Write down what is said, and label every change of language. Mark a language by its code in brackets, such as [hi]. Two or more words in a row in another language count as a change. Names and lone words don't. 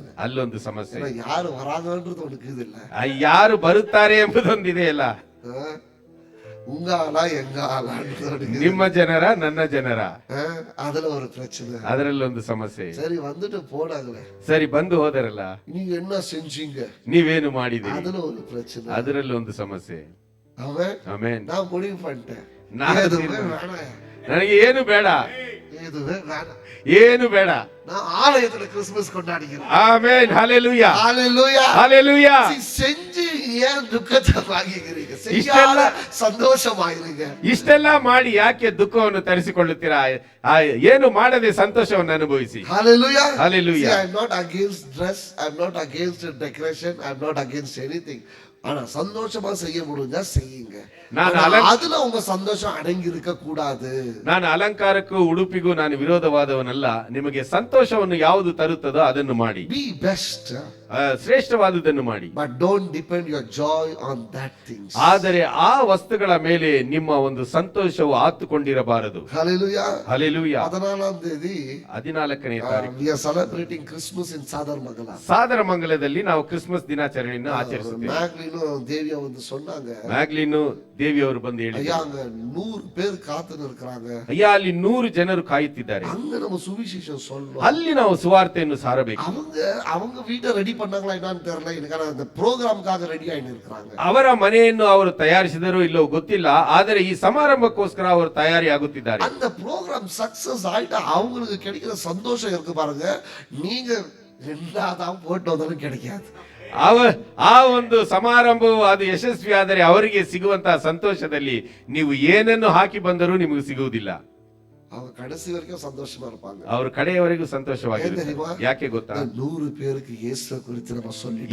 [kn] ಅಲ್ಲೊಂದು ಸಮಸ್ಯೆ. [ta] யாரு வராங்கன்றது உனக்கு இது இல்ல, [kn] ಯಾರು ಬರುತ್ತಾರೆ ಎಂಬುದೊಂದಿದೆ ಅಲ್ಲ. [ta] உங்க ஆளா எங்க ஆளா, [kn] ನಿಮ್ಮ ಜನರ ನನ್ನ ಜನರ, [ta] அதுல ஒரு பிரச்சனை, [kn] ಅದರಲ್ಲೊಂದು ಸಮಸ್ಯೆ. [ta] சரி வந்துட்டு போனாங்களே, [kn] ಸರಿ ಬಂದು ಹೋದರಲ್ಲ, [ta] நீங்க என்ன செஞ்சீங்க, [kn] ನೀವೇನು ಮಾಡಿದಿರಿ, [ta] அதுல ஒரு பிரச்சனை, [kn] ಅದರಲ್ಲೊಂದು ಸಮಸ್ಯೆ. [ta] ஆமென். [kn] ಆಮೆನ್. [ta] நான் முடிவு பண்ணிட்டேன், [kn] ನನಗೆ ಏನು ಬೇಡ, [ta] எதுவே வேணாம், [kn] ಏನು ಬೇಡ. [ta] நான் ஆலயத்துல கிறிஸ்துமஸ் கொண்டாடிக்கிறேன். [kn] ಆಮೆನ್, ಹಲ್ಲೆಲೂಯಾ, [ta] ஹalleluya. [kn] ಹಲ್ಲೆಲೂಯಾ. [ta] செஞ்சு ஏன் துக்கத்தை வாங்கிக்கிறீங்க? [kn] ಇಷ್ಟೆಲ್ಲ [ta] சந்தோஷமாயிருங்க. [kn] ಇಷ್ಟೆಲ್ಲ ಮಾಡಿ ಯಾಕೆ ದುಃಖವನ್ನು ತರಿಸಿಕೊಳ್ಳುತ್ತೀರಾ? ಏನು ಮಾಡದೆ ಸಂತೋಷವನ್ನು ಅನುಭವಿಸಿ. [en] Hallelujah. Hallelujah. See, I'm not against dress, I'm not against decoration, I'm not against anything. [ta] ஆனா சந்தோஷமா செய்ய முடிஞ்சா செய்யுங்க. அதுல உங்க சந்தோஷம் அடங்கி இருக்க கூடாது. [kn] ನಾನು ಅಲಂಕಾರಕ್ಕೂ ಉಡುಪಿಗೂ ನಾನು ವಿರೋಧವಾದವನಲ್ಲ. ನಿಮಗೆ ಸಂತೋಷವನ್ನು ಯಾವುದು ತರುತ್ತದೋ ಅದನ್ನು ಮಾಡಿ. [en] Be best. [kn] ಶ್ರೇಷ್ಠವಾದುದನ್ನು ಮಾಡಿ. [en] But don't depend your joy on that things. [kn] ಆದರೆ ಆ ವಸ್ತುಗಳ ಮೇಲೆ ನಿಮ್ಮ ಒಂದು ಸಂತೋಷವು ಆತುಕೊಂಡಿರಬಾರದು. [en] Hallelujah. [kn] ಹಲ್ಲೆಲೂಯಾ. [ta] 14ನೇ தேதி [kn] 14ನೇ ತಾರೀಕು [en] we are celebrating Christmas in ಸಾದರಮಂಗಲ. [kn] ಸಾದರಮಂಗಲದಲ್ಲಿ ನಾವು ಕ್ರಿಸ್ಮಸ್ ದಿನಾಚರಣೆಯನ್ನು ಆಚರಿಸುತ್ತೇವೆ. ಮ್ಯಾಗ್ಲಿನು ದೇವಿಯ ಒಂದು சொன்னாங்க. ಮ್ಯಾಗ್ಲಿನು ದೇವಿಯವರು ಬಂದು ಹೇಳಿದ್ರು, [ta] ஐயா அங்க 100 பேர் காத்துன்னு இருக்காங்க. [kn] ಅಯ್ಯ, ಅಲ್ಲಿ 100 ಜನರು ಕಾಯುತ್ತಿದ್ದಾರೆ. [ta] அங்க நம்ம சுவிசேஷம் சொல்லணும். [kn] ಅಲ್ಲಿ ನಾವು ಸುವಾರ್ತೆಯನ್ನು ಸಾರಬೇಕು. [ta] அவங்க வீட்டை ரெடி பண்ணாங்களா என்னன்னு தெரியல. எனக்கு அந்த ப்ரோகிராமுக்காக ரெடி ஆயிட்டு இருக்காங்க. [kn] ಅವರ ಮನೆಯನ್ನು ಅವರು ತಯಾರಿಸಿದರೋ ಇಲ್ಲೋ ಗೊತ್ತಿಲ್ಲ, ಆದರೆ ಈ ಸಮಾರಂಭಕ್ಕೋಸ್ಕರ ಅವರು ತಯಾರಿ ಆಗುತ್ತಿದ್ದಾರೆ. [ta] அந்த [en] program success [ta] ஆயிட்டா அவங்களுக்கு கிடைக்கிற சந்தோஷம் இருக்கு பாருங்க, நீங்க என்னதான் போட்டு வந்தாலும் கிடைக்காது. [kn] ಆ ಒಂದು ಸಮಾರಂಭವು ಅದು ಯಶಸ್ವಿ ಆದರೆ ಅವರಿಗೆ ಸಿಗುವಂತಹ ಸಂತೋಷದಲ್ಲಿ ನೀವು ಏನನ್ನು ಹಾಕಿ ಬಂದರೂ ನಿಮಗೆ ಸಿಗುವುದಿಲ್ಲ. [ta] அவங்க கடைசி வரைக்கும் சந்தோஷமா இருப்பாங்க. [kn] ಅವರು ಕಡೆಯವರೆಗೂ ಸಂತೋಷವಾಗಿರುತ್ತಾರೆ. ಯಾಕೆ ಗೊತ್ತಾ? [ta] 100 பேருக்கு இயேசுவை குறித்து நம்ம சொல்லிட்டோம்.